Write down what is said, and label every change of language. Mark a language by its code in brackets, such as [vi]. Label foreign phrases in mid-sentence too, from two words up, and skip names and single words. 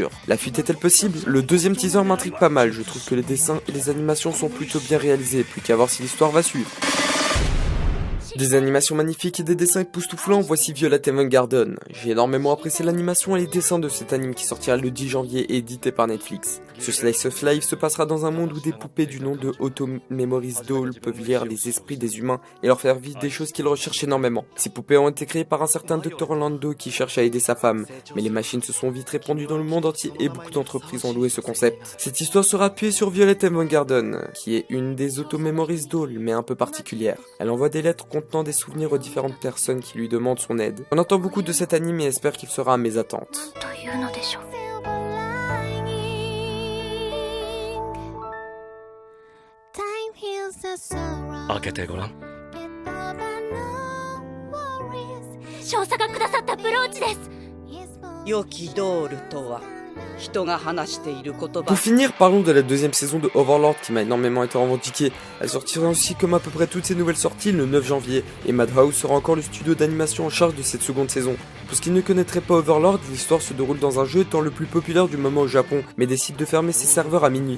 [fr] La fuite est-elle possible? Le deuxième teaser m'intrigue pas mal, je trouve que les dessins et les animations sont plutôt bien réalisés, plus qu'à voir si l'histoire va suivre. Des animations magnifiques et des dessins époustouflants, voici Violet Evergarden. J'ai énormément apprécié l'animation et les dessins de cet anime qui sortira le 10 janvier et édité par Netflix. Ce [en] slice of life [fr] se passera dans un monde où des poupées du nom de Auto Memories Doll peuvent lire les esprits des humains et leur faire vivre des choses qu'ils recherchent énormément. Ces poupées ont été créées par un certain Dr Orlando qui cherche à aider sa femme, mais les machines se sont vite répandues dans le monde entier et beaucoup d'entreprises ont loué ce concept. Cette histoire sera appuyée sur Violet Evergarden, qui est une des Auto Memories Doll mais un peu particulière. Elle envoie des lettres contenant des souvenirs aux différentes personnes qui lui demandent son aide. On entend beaucoup de cet anime et espère qu'il sera à mes attentes. [ja] 開けてごらん少佐がくださったブローチです良きドールとは人が話している言葉 [fr] Pour finir, parlons de la deuxième saison de Overlord qui m'a énormément été revendiquée. Elle sortira aussi comme à peu près toutes ses nouvelles sorties le 9 janvier et Madhouse sera encore le studio d'animation en charge de cette seconde saison. Pour ceux qui ne connaîtraient pas Overlord, l'histoire se déroule dans un jeu étant le plus populaire du moment au Japon, mais décide de fermer ses serveurs à minuit.